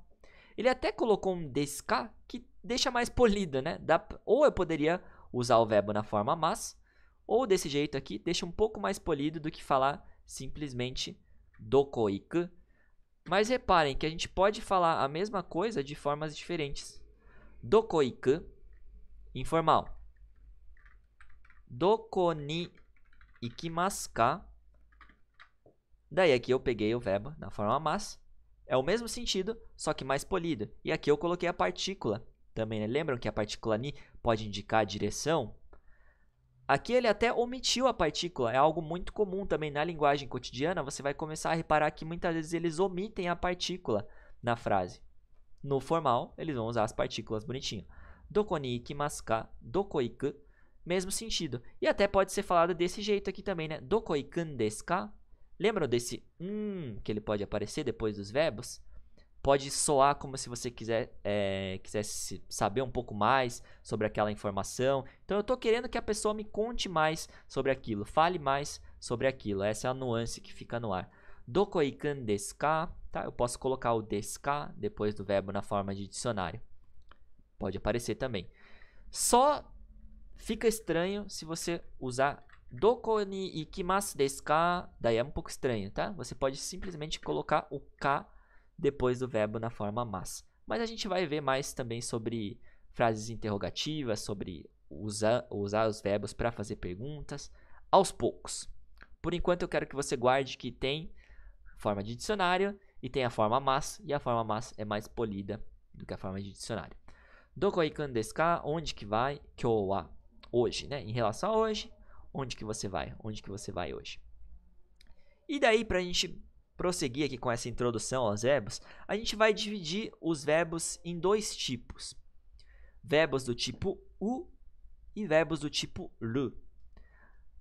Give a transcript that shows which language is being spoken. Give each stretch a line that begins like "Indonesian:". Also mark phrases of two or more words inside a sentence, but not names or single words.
Portuguese: Ele até colocou um
Japanese: ですか,
Portuguese: que deixa mais polido, né? Ou eu poderia usar o verbo na forma mas, ou desse jeito aqui, deixa um pouco mais polido do que falar simplesmente
Japanese: どこ行く.
Portuguese: Mas reparem que a gente pode falar a mesma coisa de formas diferentes.
Japanese: どこ行く, informal. どこに行きますか?
Portuguese: Daí aqui eu peguei o verbo na forma mas. É o mesmo sentido, só que mais polido. E aqui eu coloquei a partícula também, né? Lembram que a partícula ni pode indicar a direção? Aqui ele até omitiu a partícula. É algo muito comum também na linguagem cotidiana. Você vai começar a reparar que muitas vezes eles omitem a partícula na frase. No formal, eles vão usar as partículas bonitinho.
Japanese: どこに行きますか? どこ行く?
Portuguese: Mesmo sentido. E até pode ser falado desse jeito aqui também, né?
Japanese: どこ行くんですか?
Portuguese: Lembram desse que ele pode aparecer depois dos verbos? Pode soar como se você quisesse saber um pouco mais sobre aquela informação. Então, eu estou querendo que a pessoa me conte mais sobre aquilo, fale mais sobre aquilo. Essa é a nuance que fica no ar.
Japanese: どこ行くんですか? Tá?
Portuguese: Eu posso colocar o
Japanese: ですか
Portuguese: depois do verbo na forma de dicionário. Pode aparecer também. Só fica estranho se você usar
Japanese: どこに行きますですか?
Portuguese: Daí é um pouco estranho, tá? Você pode simplesmente colocar o ka depois do verbo na forma mas. Mas a gente vai ver mais também sobre frases interrogativas, sobre usar os verbos para fazer perguntas aos poucos. Por enquanto eu quero que você guarde que tem forma de dicionário e tem a forma mas, e a forma mas é mais polida do que a forma de dicionário.
Japanese: どこ行くんですか?
Portuguese: Onde que vai?
Japanese: 今日は?
Portuguese: Hoje, né? Em relação a hoje, onde que você vai? Onde que você vai hoje? E daí, para a gente prosseguir aqui com essa introdução aos verbos, a gente vai dividir os verbos em dois tipos. Verbos do tipo u e verbos do tipo ru.